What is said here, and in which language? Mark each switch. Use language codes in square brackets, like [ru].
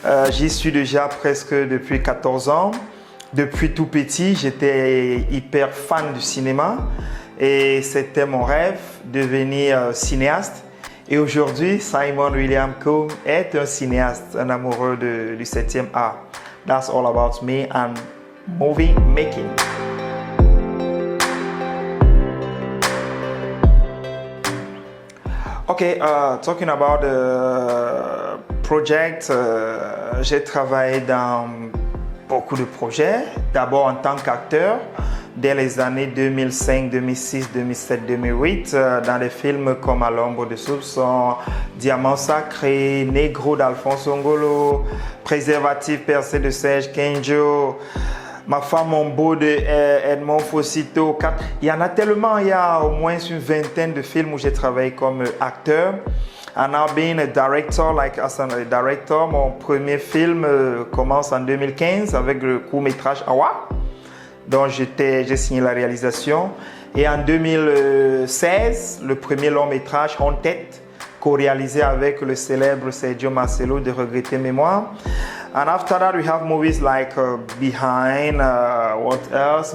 [fr] J'y suis déjà presque depuis 14 ans. Depuis tout petit, j'étais hyper fan du cinéma et c'était mon rêve de devenir cinéaste. Et aujourd'hui, Simon William Koum est un cinéaste, un amoureux du 7e art. [en] That's all about me and movie making. Okay, talking about the project, [fr] j'ai travaillé dans beaucoup de projets. D'abord en tant qu'acteur, dès les années 2005, 2006, 2007, 2008, dans des films comme À l'ombre de soupçon, Diamant sacré, Négro d'Alphonse Angolo, Préservatif percé de Serge Kenjo, Ma femme en beau de Edmond Fosito. Il y en a tellement, il y a au moins une vingtaine de films où j'ai travaillé comme acteur. [en] And now being a director, [fr] like as a director, mon premier film commence en 2015 avec le court-métrage Awa, dont j'ai signé la réalisation. Et en 2016, le premier long-métrage Haunted, co-réalisé avec le célèbre Sergio Marcelo de Regretter Mémoire. [en] And after that, we have movies like Behind, what else?